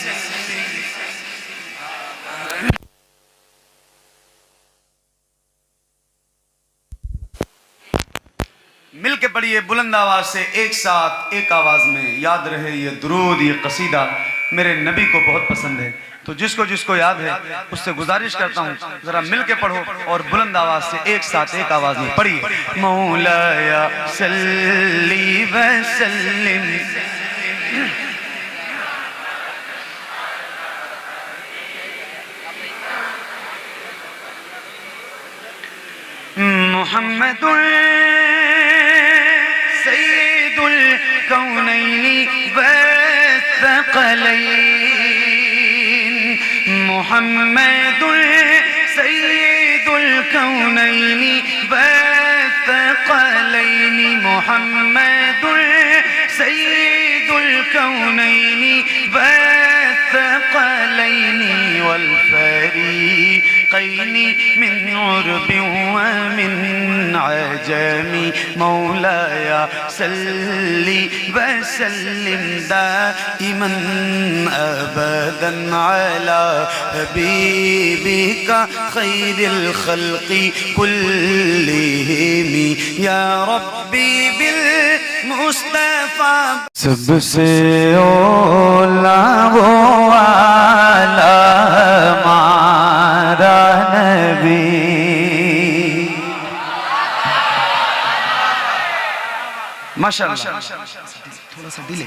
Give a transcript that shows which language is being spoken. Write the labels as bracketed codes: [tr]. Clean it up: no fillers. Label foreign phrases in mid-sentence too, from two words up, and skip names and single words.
[hi] मिल के पढ़िए बुलंद आवाज से, एक साथ एक आवाज में। याद रहे ये दुरूद, ये कसीदा मेरे नबी को बहुत पसंद है। तो जिसको जिसको याद है उससे गुजारिश करता हूँ जरा मिल के पढ़ो और बुलंद आवाज से एक साथ एक आवाज में पढ़िए। [ar] مولاي صل وسلم محمد سيد الكونين والثقلين. محمد سيد الكونين والثقلين. محمد سيد الكونين والثقلين والفريقين من عرب ومن عجم. مولاي صل وسلم دائما أبدا على حبيبك خير الخلق كلهم. يا ربي بالمصطفى. [hi] सबसे ओला वो आला हमारा नबी। माशाअल्लाह, थोड़ा सा डिले।